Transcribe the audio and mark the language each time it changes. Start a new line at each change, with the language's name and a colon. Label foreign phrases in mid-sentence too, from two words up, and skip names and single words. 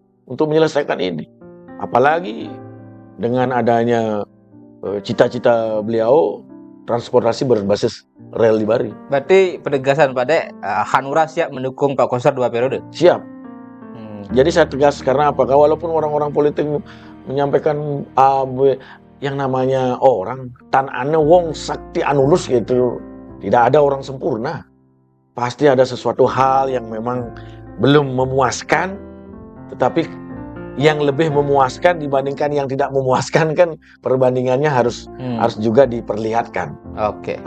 Indonesian: Apalagi dengan adanya cita-cita beliau transportasi berbasis rel di Bali. Berarti penegasan Pak Dek, Hanura siap mendukung Pak Koster 2 periode? Siap. Jadi saya tegas karena apakah walaupun orang-orang politik menyampaikan yang namanya orang
Kawi: tan ane wong sakti anulus
Indonesian: gitu. Tidak ada orang sempurna. Pasti ada sesuatu hal yang memang belum memuaskan, tetapi yang lebih memuaskan dibandingkan yang tidak memuaskan kan perbandingannya harus juga diperlihatkan. Oke.